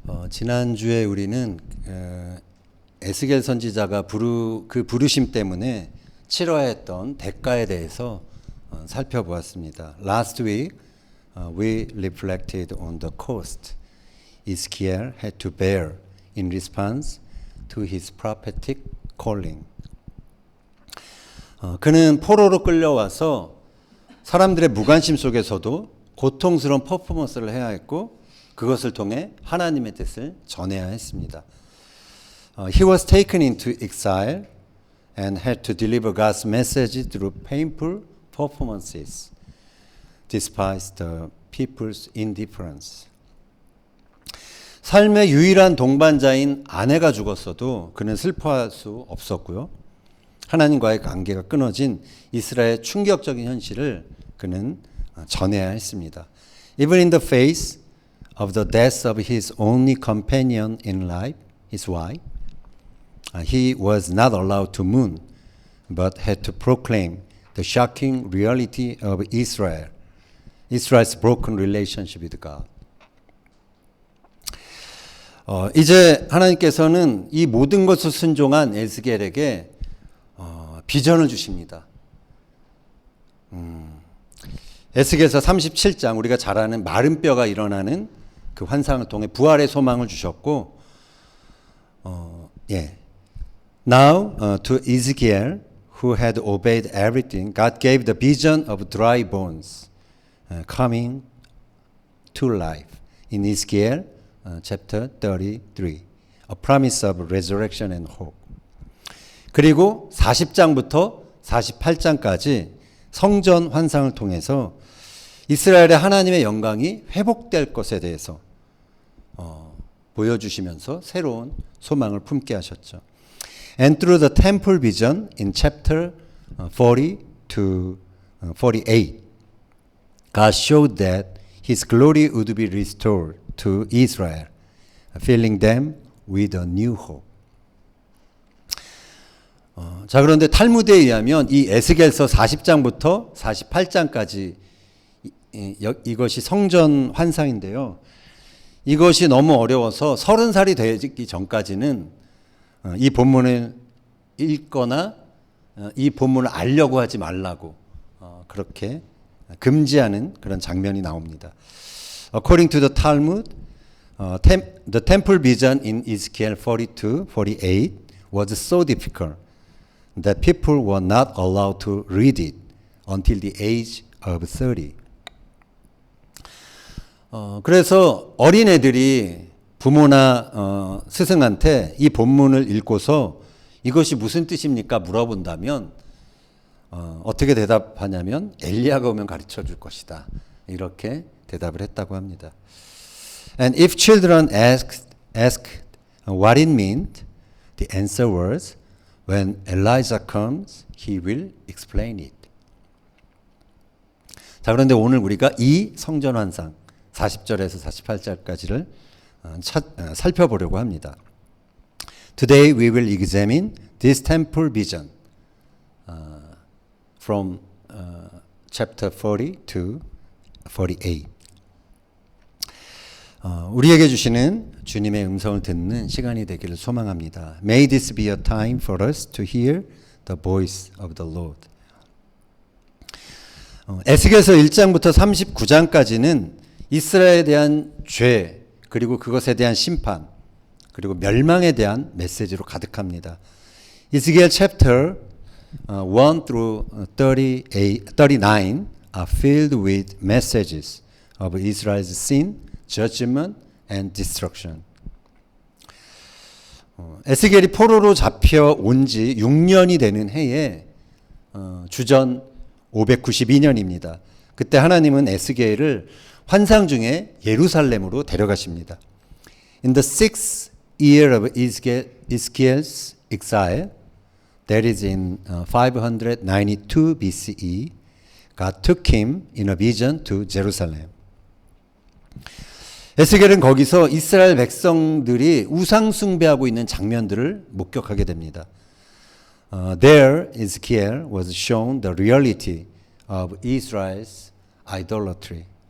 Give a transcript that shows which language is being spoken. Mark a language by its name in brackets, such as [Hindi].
[Korean] 지난주에 우리는 에스겔 선지자가 그 부르심 때문에 치러야 했던 대가에 대해서 살펴보았습니다. [English] Last week we reflected on the cost Ezekiel had to bear in response to his prophetic calling. [Korean] 그는 포로로 끌려와서 사람들의 무관심 속에서도 고통스러운 퍼포먼스를 해야 했고 그것을 통해 하나님의 뜻을 전해야 했습니다. [English] He was taken into exile and had to deliver God's message through painful performances, despite the people's indifference. [Korean] 삶의 유일한 동반자인 아내가 죽었어도 그는 슬퍼할 수 없었고요. 하나님과의 관계가 끊어진 이스라엘의 충격적인 현실을 그는 전해야 했습니다. [English] Even in the face of the death of his only companion in life, his wife, he was not allowed to mourn, but had to proclaim the shocking reality of Israel's broken relationship with God. [Korean] 이제 하나님께서는 이 모든 것을 순종한 에스겔에게 비전을 주십니다. 에스겔서 37장 우리가 잘 아는 마른 뼈가 일어나는 그 환상을 통해 부활의 소망을 주셨고, [English] Now to Ezekiel, who had obeyed everything, God gave the vision of dry bones coming to life in Ezekiel chapter 33, a promise of resurrection and hope. [Korean] 그리고 40장부터 48장까지 성전 환상을 통해서 이스라엘의 하나님의 영광이 회복될 것에 대해서 보여주시면서 새로운 소망을 품게 하셨죠. [English] And through the temple vision in chapter 40 to 48, God showed that His glory would be restored to Israel, filling them with a new hope. [Korean] 자, 그런데 탈무드에 의하면 이 에스겔서 40장부터 48장까지 이것이 성전 환상인데요. 이것이 너무 어려워서 30살이 되기 전까지는 이 본문을 읽거나 이 본문을 알려고 하지 말라고 그렇게 금지하는 그런 장면이 나옵니다. [English] According to the Talmud, the temple vision in Ezekiel 42-48 was so difficult that people were not allowed to read it until the age of 30. [Korean] 그래서 어린애들이 부모나 스승한테 이 본문을 읽고서 이것이 무슨 뜻입니까? 물어본다면 어떻게 대답하냐면 엘리야가 오면 가르쳐 줄 것이다. 이렇게 대답을 했다고 합니다. [English] And if children asked what it meant, the answer was, when Elijah comes, he will explain it. [Korean] 자, 그런데 오늘 우리가 이 성전 환상 40절에서 48절까지를 살펴보려고 합니다. [English] Today we will examine this temple vision from chapter 40 to 48. [Korean] 우리에게 주시는 주님의 음성을 듣는 시간이 되기를 소망합니다. [English] May this be a time for us to hear the voice of the Lord. [Korean] 에스겔서 1장부터 39장까지는 이스라엘에 대한 죄, 그리고 그것에 대한 심판, 그리고 멸망에 대한 메시지로 가득합니다. [English] Ezekiel chapter 1 through 39 are filled with messages of Israel's sin, judgment, and destruction. [Korean] 에스겔이 포로로 잡혀온 지 6년이 되는 해에 주전 592년입니다. 그때 하나님은 에스겔을 환상 중에 예루살렘으로 데려가십니다. [English] In the sixth year of Ezekiel's exile, that is in 592 BCE, God took him in a vision to Jerusalem. [Korean] 에스겔은 거기서 이스라엘 백성들이 우상 숭배하고 있는 장면들을 목격하게 됩니다. [English] There, Ezekiel was shown the reality of Israel's idolatry.